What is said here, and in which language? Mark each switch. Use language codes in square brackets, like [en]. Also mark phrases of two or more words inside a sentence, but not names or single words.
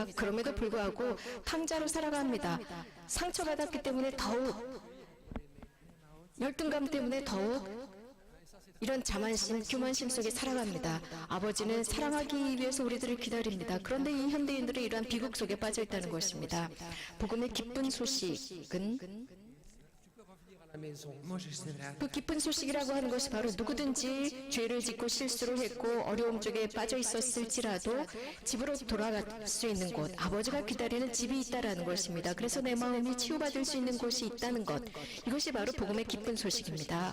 [ko] 그럼에도 불구하고 탕자로 살아갑니다. 상처받았기 때문에 더욱, 열등감 때문에 더욱 이런 자만심, 교만심 속에 살아갑니다. 아버지는 사랑하기 위해서 우리들을 기다립니다. 그런데 이 현대인들은 이러한 비극 속에 빠져 있다는 것입니다. 복음의 기쁜 소식은 [hr] Možeš se vratiti. [ko] 그 기쁜 소식이라고 하는 것이 바로 누구든지 죄를 짓고 실수를 했고 어려움 쪽에 빠져 있었을지라도 집으로 돌아갈 수 있는 곳, 아버지가 기다리는 집이 있다라는 것입니다. 그래서 내 마음이 치유받을 수 있는 곳이 있다는 것, 이것이 바로 복음의 기쁜 소식입니다.